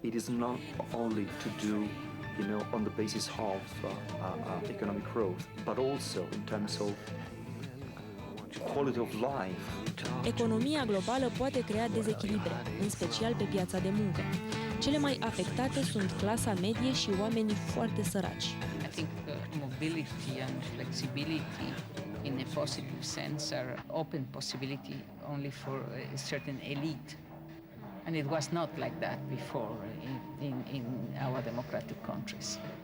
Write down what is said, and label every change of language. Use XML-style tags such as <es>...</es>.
<en>It is not only to do on the basis of economic growth, but also in terms of quality of life.</en> <ro>Economia globală poate crea dezechilibre, în special pe piața de muncă. Cele mai afectate sunt clasa medie și oamenii foarte săraci.</ro> <en>I think mobility and flexibility in a positive sense are open possibility only for a certain elite. And it was not like that before in our democratic countries.</en>